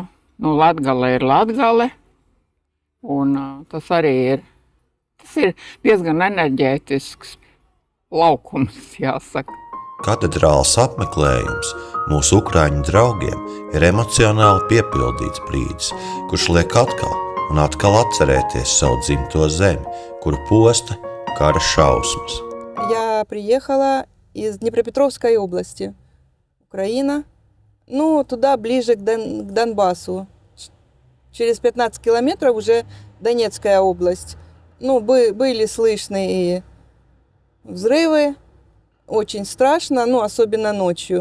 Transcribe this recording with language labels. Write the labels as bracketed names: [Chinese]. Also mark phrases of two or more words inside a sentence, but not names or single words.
[Latvian] Latgale ir Latgale, un tas arī ir diezgan enerģētisks laukums, jāsaka. Katedrāles apmeklējums mūsu ukraiņu draugiem ir emocionāli piepildīts brīdis, kurš liek atkal un atkal atcerēties savu dzimto zemi, kuru posta kara šausmas. [Russian] Я приехала из Днепропетровской области, Украина. Туда ближе к Донбассу. Через 15 километров уже Донецкая область. Были слышны и взрывы, очень страшно, особенно ночью.